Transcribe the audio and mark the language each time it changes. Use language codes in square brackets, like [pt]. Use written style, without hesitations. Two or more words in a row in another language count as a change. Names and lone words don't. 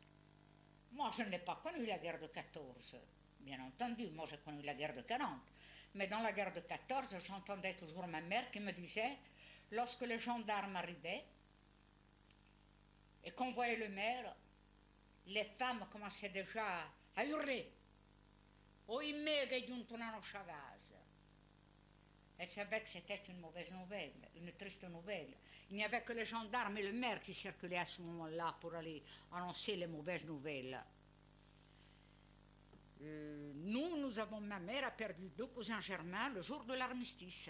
[fr] Moi, je n'ai pas connu la guerre de 14. Bien entendu, moi, j'ai connu la guerre de 40. Mais dans la guerre de 14, j'entendais toujours ma mère qui me disait, lorsque les gendarmes arrivaient et qu'on voyait le maire, les femmes commençaient déjà à hurler. [it] Oimè che è giunto un anno Chavaz. [fr] Elle savait que c'était une mauvaise nouvelle, une triste nouvelle. Il n'y avait que les gendarmes et le maire qui circulaient à ce moment-là pour aller annoncer les mauvaises nouvelles. Ma mère a perdu 2 cousins germains le jour de l'armistice.